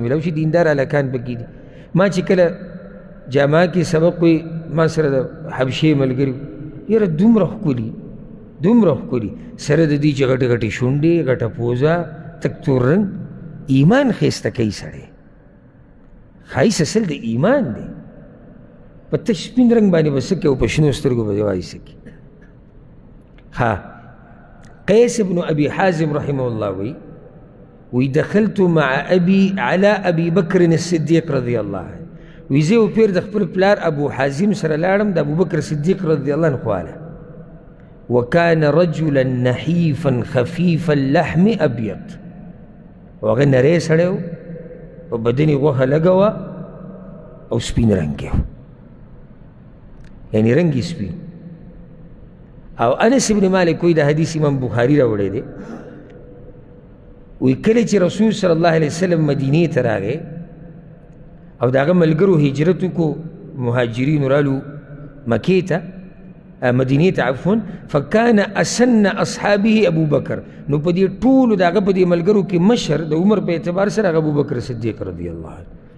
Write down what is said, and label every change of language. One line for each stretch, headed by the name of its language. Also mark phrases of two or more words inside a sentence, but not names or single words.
Pashto: میلاو شي دیندار هلکان پکې دي ما چې کله جامعه کې سبق وی ما سره د حبشې ملګري یاره دومره ښکلي دومره ښکلي سره د دې چې غټې غټې شونډې غټه پوزه تک تور رنګ ایمان ښایسته کوي سړی ښایست اصل د ایمان دی په تش سپین رنګ باندې به څه کوي او په شنو سترګو به یوازې څه کوي ها قیس ابن ابي حازم
Arabic: رحمه الله
Pashto: وی
Arabic: دخلت مع ابي على ابي بكر الصديق رضي الله عنه
Pashto: وی زه پیر د خپل پلار ابو حازم سره لاړم د ابو بکر صدیق
Arabic: رضی الله عنه
Pashto: خواله
Arabic: وكان رجلا نحيفا خفيف اللحم ابيض
Pashto: وهغه نری سړی و په بدن یې غوښه لږه وه او سپین رنګ یې و یعنې رنګ یې سپین او انس ابن مالک وی د حدیث امام بخاري راوړی دی وی کله چې رسول
Arabic: صلی الله علیه وسلم
Pashto: مدینې ته راغی او د هغه ملګرو هجرت وکړو مهاجرینو رالو مکې ته مدینې ته
Arabic: عفوا فکان اسن اصحابه
Pashto: ابو بکر نو په دې ټولو د هغه په دې ملګرو کې مشر د عمر په اعتبار سره هغه ابو بکر صدیق
Arabic: رضی الله عنه